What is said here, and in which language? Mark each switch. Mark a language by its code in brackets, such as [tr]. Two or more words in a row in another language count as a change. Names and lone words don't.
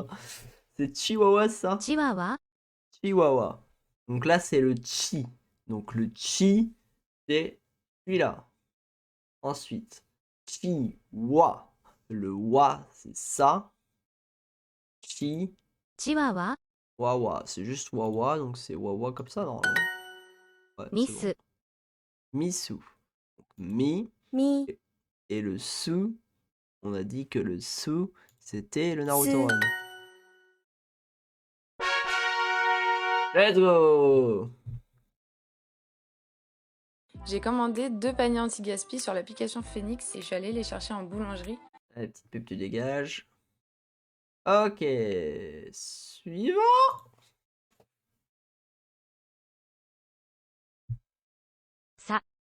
[fr] C'est chihuahua ça? [ja] チワワ、 [fr] Chihuahua. Donc là c'est le chi. Donc le chi, c'est celui-là. Ensuite, chi, wa. Le wa, c'est ça. Chi, [ja] チワワ、 [fr] Wawa, c'est juste Wawa, donc c'est Wawa comme ça, normalement. Ouais, c'est [ja] ミ [fr] bon. [ja] ス [fr] Misu. Donc, mi [ja] み [fr] et le su, on a dit que le su, c'était le Naruto Su. [en] Run. Let's go! [fr] J'ai commandé 2 paniers anti-gaspi sur l'application Phoenix et je suis allée les chercher en boulangerie. Allez, petite pub, tu dégages. Ok, suivant. Ça.